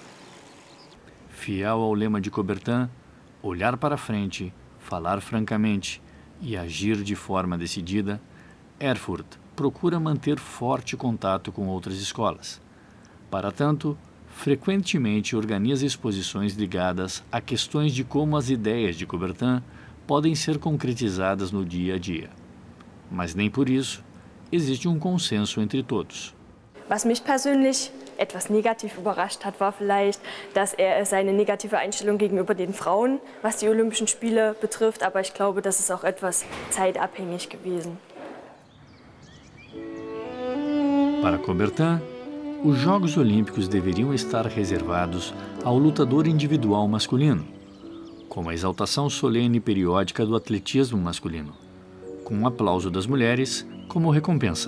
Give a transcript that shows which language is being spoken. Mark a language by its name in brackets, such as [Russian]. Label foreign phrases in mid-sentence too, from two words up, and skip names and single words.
[Portuguese] Fiel ao lema de Coubertin, olhar para frente, falar francamente e agir de forma decidida, Erfurt procura manter forte contato com outras escolas. Para tanto, frequentemente organiza exposições ligadas a questões de como as ideias de Coubertin podem ser concretizadas no dia a dia. Mas nem por isso existe um consenso entre todos. [German] Was mich persönlich etwas negativ überrascht hat, war vielleicht, dass seine negative Einstellung gegenüber den Frauen, was die Olympischen Spiele betrifft, aber ich glaube, das ist auch etwas zeitabhängig gewesen. [Portuguese] Para Coubertin, os Jogos Olímpicos deveriam estar reservados ao lutador individual masculino, como a exaltação solene periódica do atletismo masculino, com o aplauso das mulheres como recompensa.